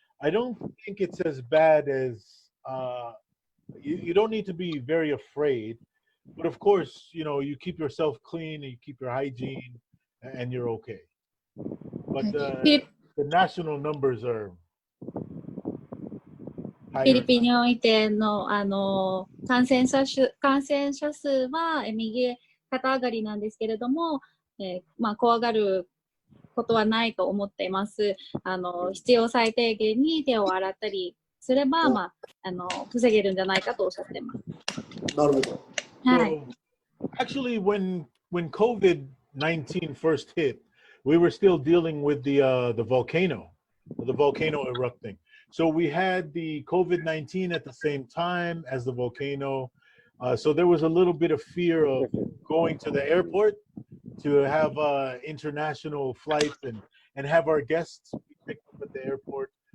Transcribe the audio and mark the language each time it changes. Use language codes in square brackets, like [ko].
[en] I don't think it's as bad as you don't need to be very afraid, but of course, you know, you keep yourself clean and you keep your hygiene, and you're okay. But the national numbers are [ja] フィ [en] higher. [ja] リピンにおいての、感染者数は右肩上がりなんですけれども、まあ、怖がることはないと思っています。必要最低限に手を洗ったりすれば、まあ、防げるんじゃないかとおっしゃっています。なるほど。はい。 [en] So, actually, when COVID-19 first hit, we were still dealing with the volcano erupting. So we had the COVID-19 at the same time as the volcano. So there was a little bit of fear of going to the airport to have international flights and have our guests be picked up at the airport.